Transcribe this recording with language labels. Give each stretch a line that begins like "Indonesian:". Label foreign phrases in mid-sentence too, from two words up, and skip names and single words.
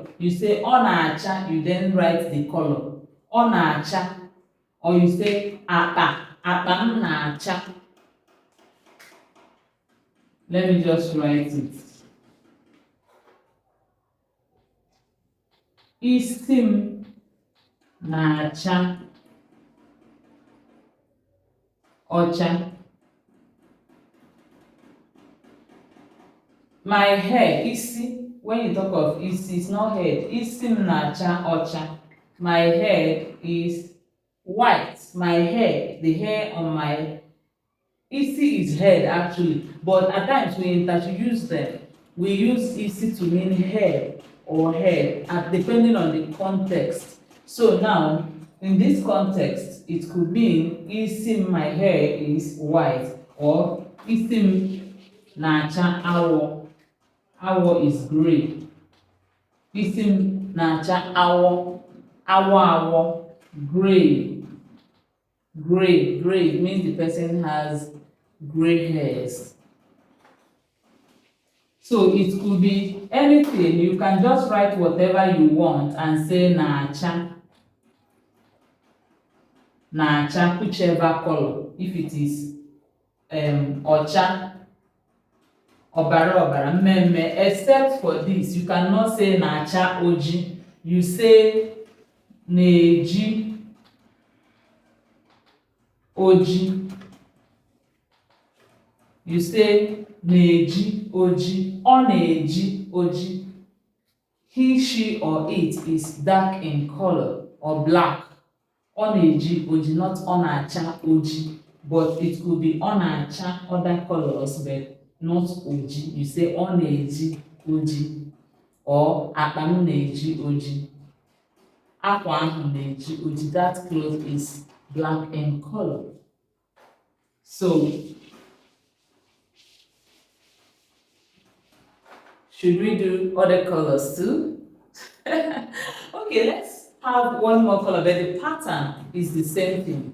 English: You say
Igbo: ọ na-acha,
English: you then write the color.
Igbo: Ọ na-acha.
English: Or you say
Igbo: akpa m na-acha.
English: Let me just write it.
Igbo: Isi m na-acha ọcha.
English: My hair, isi, when you talk of isi, it's not head.
Igbo: Isi m na-acha ọcha.
English: My hair is white. My hair, the hair on my isi is head actually, but at times we interchange them. We use isi to mean hair or head, depending on the context. So now, in this context, it could mean isi my hair is white, or
Igbo: isi na-acha awọ.
English: Awọ is gray.
Igbo: Isi na-acha awọ. Awọ,
English: gray. Gray means the person has gray hairs. So it could be anything. You can just write whatever you want and say na-acha.
Igbo: Na-acha,
English: whichever color. If it is
Igbo: ọcha, ọbara ọbara, mmemme,
English: except for this, you cannot say
Igbo: na-acha oji.
English: You say
Igbo: na-eji oji.
English: You say
Igbo: na-eji oji. Ọ na-eji oji.
English: He, she, or it is dark in color or black.
Igbo: Ọ na-eji oji, not ọ na-acha oji.
English: But it could be
Igbo: ọ na-acha
English: other colors, but not oji. You say
Igbo: ọ na-eji oji or akpa m na-eji oji. Akwa ahụ na-eji oji.
English: That cloth is black in color. So, should we do other colors too? Okay, let's have one more color, but the pattern is the same thing.